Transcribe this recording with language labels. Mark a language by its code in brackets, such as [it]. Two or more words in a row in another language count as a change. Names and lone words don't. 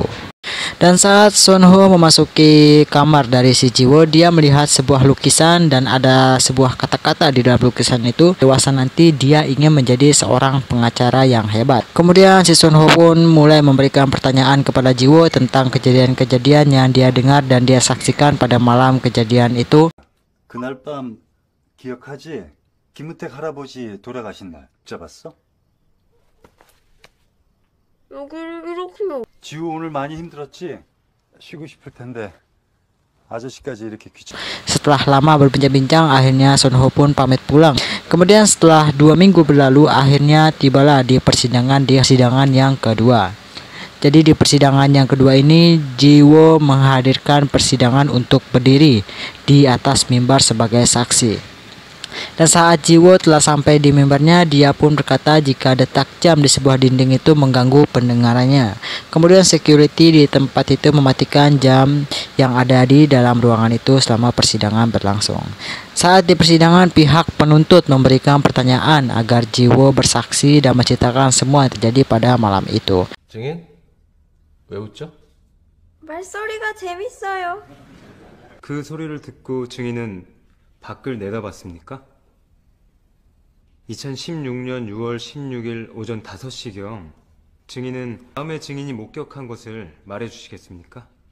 [id] Dan saat Sun Ho memasuki kamar dari si Jiwo, dia melihat sebuah lukisan dan ada sebuah kata-kata di dalam lukisan itu, dewasa nanti dia ingin menjadi seorang pengacara yang hebat. Kemudian si Sun Ho pun mulai memberikan pertanyaan kepada Jiwo tentang kejadian-kejadian yang dia dengar dan dia saksikan pada malam kejadian itu. [ko] 그날 밤 기억하지? 김우택 할아버지 돌아가신 날 붙잡았어? 여기를 이렇게 지우 오늘 많이 힘들었지? 쉬고 싶을 텐데 아저씨까지 이렇게 귀찮. [id] Setelah lama berbincang-bincang, akhirnya Sun Ho pun pamit pulang. Kemudian setelah 2 minggu berlalu, akhirnya tibalah di persidangan yang kedua. Jadi di persidangan yang kedua ini, Jiwo menghadirkan persidangan untuk berdiri di atas mimbar sebagai saksi. Dan saat Jiwo telah sampai di mimbarnya, dia pun berkata jika detak jam di sebuah dinding itu mengganggu pendengarannya. Kemudian security di tempat itu mematikan jam yang ada di dalam ruangan itu selama persidangan berlangsung. Saat di persidangan, pihak penuntut memberikan pertanyaan agar Jiwo bersaksi dan menceritakan semua yang terjadi pada malam itu. [ko] 증인? 왜 웃죠? 말소리가 재밌어요. 그 소리를 듣고 증인은 밖을 내다봤습니까? 2016년 6월 16일 오전 5시경 증인은 다음에 증인이 목격한 것을 말해주시겠습니까?